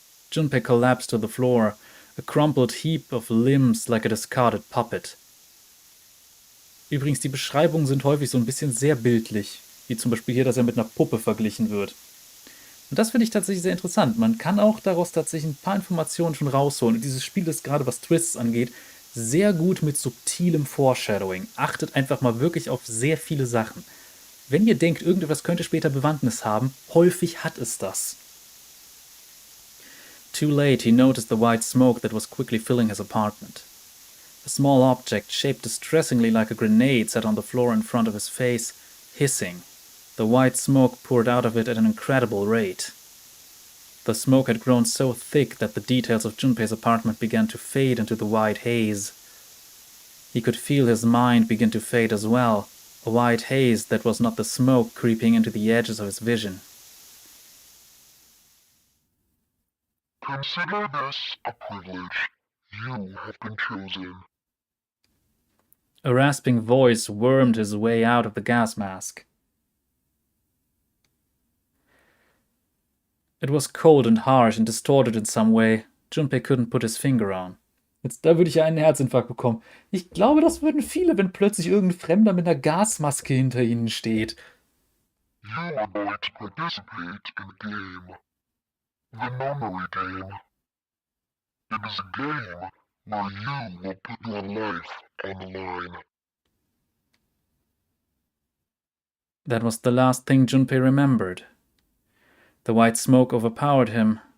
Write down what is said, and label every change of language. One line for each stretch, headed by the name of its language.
English: Junpei collapsed to the floor, a crumpled heap of limbs like a discarded puppet.
German: Übrigens, die Beschreibungen sind häufig so ein bisschen sehr bildlich, wie zum Beispiel hier, dass er mit einer Puppe verglichen wird. Und das finde ich tatsächlich sehr interessant. Man kann auch daraus tatsächlich ein paar Informationen schon rausholen. Und dieses Spiel ist gerade, was Twists angeht, sehr gut mit subtilem Foreshadowing. Achtet einfach mal wirklich auf sehr viele Sachen. Wenn ihr denkt, irgendetwas könnte später Bewandtnis haben, häufig hat es das.
English: Too late, he noticed the white smoke that was quickly filling his apartment. A small object, shaped distressingly like a grenade, sat on the floor in front of his face, hissing. The white smoke poured out of it at an incredible rate. The smoke had grown so thick that the details of Junpei's apartment began to fade into the white haze. He could feel his mind begin to fade as well, a white haze that was not the smoke creeping into the edges of his vision. Consider this a privilege. You have been chosen. A rasping voice wormed his way out of the gas mask. It was cold and harsh and distorted in some way. Junpei couldn't put his finger on.
German: Jetzt, da würde ich ja einen Herzinfarkt bekommen. Ich glaube, das würden viele, wenn plötzlich irgendein Fremder mit einer Gasmaske hinter ihnen steht.
English: You are going to participate in a game. The memory game. It is a game where you will put your life on the line. That was the last thing Junpei remembered. The white smoke overpowered him.